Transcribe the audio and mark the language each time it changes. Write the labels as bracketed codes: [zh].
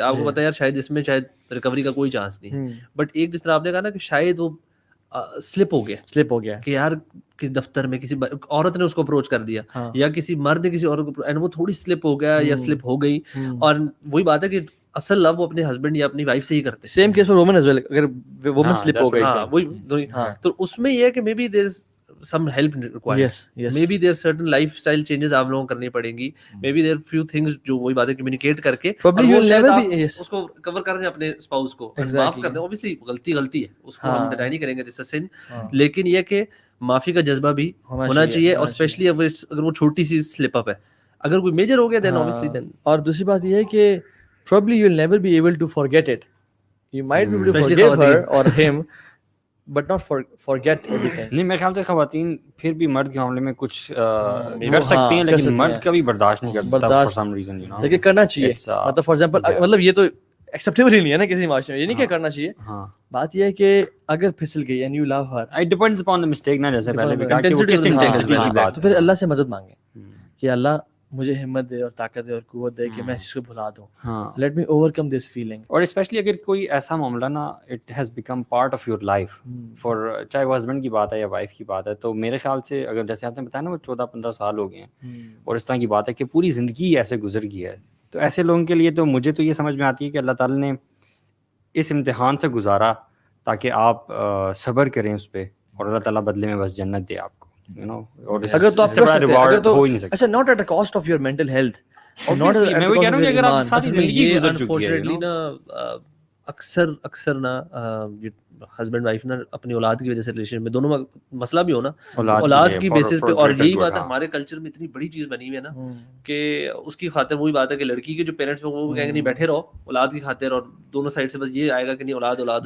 [ur] آپ کو پتا ہے یار شاید اس میں شاید ریکوری کا کوئی چانس نہیں, بٹ ایک جس طرح آپ نے کہا نا کہ شاید وہ سلپ ہو گیا کہ یار کسی دفتر میں کسی عورت نے اس کو اپروچ کر دیا یا کسی مرد نے کسی عورت کو, اینڈ وہ تھوڑی سلپ ہو گیا یا سلپ ہو گئی, اور وہی بات ہے کہ اصل لو وہ اپنے ہسبینڈ یا اپنی وائف سے ہی کرتے. [en] same case for women as well, [ur] اگر وومن سلپ ہو گئی وہی, تو اس میں یہ ہے کہ [en] Maybe there is some help required. Maybe there are certain lifestyle changes [ur] آپ لوگوں کو کرنی پڑیں گی. [en] Maybe there are few things [ur] جو وہی باتیں communicate کر کے [en] probably you'll never be [ur] اس کو cover کر دیں اپنے spouse کو, معاف کر دیں. Obviously غلطی ہے, اس کو ہم ڈینائی نہیں کریں گے [en] this is sin, [ur] لیکن یہ کہ معافی کا جذبہ بھی ہونا چاہیے, اور اسپیشلی اگر وہ چھوٹی سی slip up ہے. اگر کوئی میجر ہو گیا [en] then obviously then. [ur] اور دوسری بات یہ ہے کہ [en] probably you'll never be able to forget it. You might be able to forgive her or him but not forget everything. [ur] نہیں میرے خیال سے خواتین پھر بھی مرد کے معاملے میں کچھ کر سکتی ہیں, لیکن مرد کبھی برداشت نہیں کر سکتا [en] for some reason, you know. [ur] لیکن کرنا چاہیے, مطلب فار ایگزامپل مطلب یہ تو ایکسیپٹیبل ہی نہیں ہے نا کسی معاشرے میں, یہ نہیں کہ کرنا چاہیے. بات یہ ہے کہ اگر پھسل گئی [en] and you love her, it depends upon the mistake [ur] نا, جیسے پہلے بھی کہا کہ وہ کس انٹینسٹی کی بات, تو پھر اللہ سے مدد مانگیں کہ اللہ مجھے ہمت دے اور طاقت دے اور قوت دے کہ میں اس چیز کو بھلا دوں. [en] Let me overcome this feeling. [ur] اور اسپیشلی اگر کوئی ایسا معاملہ نا [en] it has become part of your life, [ur] for چاہے وہ ہسبینڈ کی بات ہے یا وائف کی بات ہے, تو میرے خیال سے اگر جیسے آپ نے بتایا نا وہ 14-15 سال ہو گئے ہیں اور اس طرح کی بات ہے کہ پوری زندگی ایسے گزر گئی ہے, تو ایسے لوگوں کے لیے تو مجھے تو یہ سمجھ میں آتی ہے کہ اللہ تعالیٰ نے اس امتحان سے گزارا تاکہ آپ صبر کریں اس پہ, اور اللہ تعالیٰ بدلے میں بس جنت دے آپ کو, you know. اگر تو آپ اگر تو اچھا [en] not at the cost of your mental health, not at the cost of your iman. [ur] Unfortunately نا اکثر نا ہسبینڈ وائف نا اپنی اولاد کی وجہ سے ریلیشن میں دونوں مسئلہ بھی ہو نا اولاد کی بیسس پہ, اور یہی بات ہے ہمارے کلچر میں اتنی بڑی چیز بنی ہوئی ہے نا کہ اس کی خاطر وہی بات ہے کہ لڑکی کے جو پیرنٹس ہیں وہ کہیں گے نہیں بیٹھے رہو اولاد کی خاطر, اور دونوں سائڈ سے بس یہ آئے گا کہ نہیں اولاد.